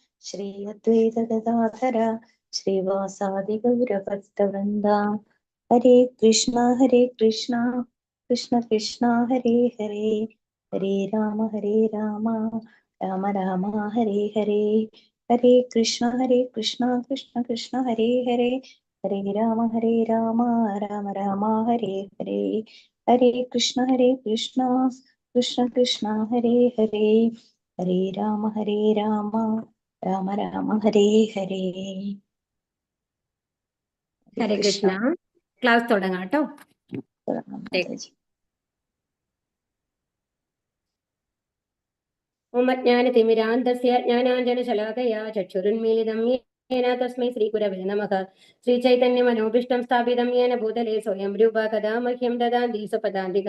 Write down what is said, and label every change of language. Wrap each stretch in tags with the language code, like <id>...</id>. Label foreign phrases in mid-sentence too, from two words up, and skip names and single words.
<sa>ശ്രീ അദ്വൈത ഗദാധര ശ്രീവാസാദി ഗൗരഭക്തവൃന്ദ. ഹരേ കൃഷ്ണ കൃഷ്ണ കൃഷ്ണ ഹരേ ഹരേ, ഹരേ രാമ രാമ രാമ ഹരേ ഹരേ. ഹരേ കൃഷ്ണ കൃഷ്ണ കൃഷ്ണ ഹരേ ഹരേ, ഹരേ രാമ രാമ രാമ ഹരേ ഹരേ. ഹരേ കൃഷ്ണ കൃഷ്ണ കൃഷ്ണ ഹരേ ഹരേ, ഹരേ രാമ രാമ രാമ ഹരേ ഹരേ. ഹരേ കൃഷ്ണ.</sa> <ml>ക്ലാസ് തുടങ്ങാം കേട്ടോ.</ml> <sa>ഓമജ്ഞാനതിമിരാന്തസ്യ ജ്ഞാനാഞ്ജനശലാകയാ ചക്ഷുരുന്മീലിതം യേന തസ്മൈ ശ്രീഗുരവേ നമഃ. ശ്രീചൈതന്യമനോഭീഷ്ടം സ്ഥാപിതം യേന ഭൂതലേ സ്വയം രൂപ കഥാ മഹ്യം ദദാതി സ്വപദാന്തികം.</sa>